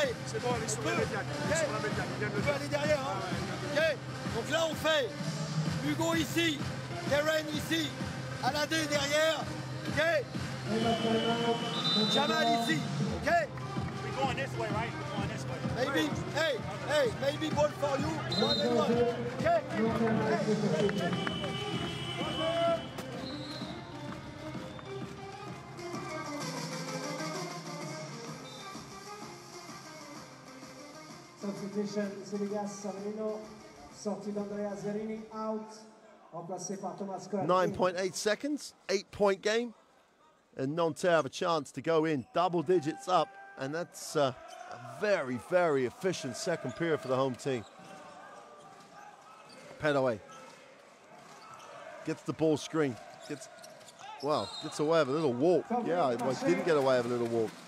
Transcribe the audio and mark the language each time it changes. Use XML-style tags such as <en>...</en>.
<fr>C'est bon, allez sur la médiane. On peut aller derrière. Hein. Ok. Donc là on fait Hugo ici, Karen ici, Aladé derrière. Ok. Jamal ici. Ok.</fr> <en>We're going this way, right? We're going this way. Maybe, hey, maybe ball for you. 1-1. Okay. Hey.</en> <fr>Substitution, Sidigas Avellino, sorti d'Andrea Zerini,</fr> <en>out,</en> <fr>remplacé par Thomas Cohen.</fr> <en>9.8 seconds, 8-point game. And Nanterre have a chance to go in double digits up. And that's a very, very efficient second period for the home team. Penaway gets the ball screen. Gets away with a little walk. Yeah, well, didn't get away with a little walk.</en>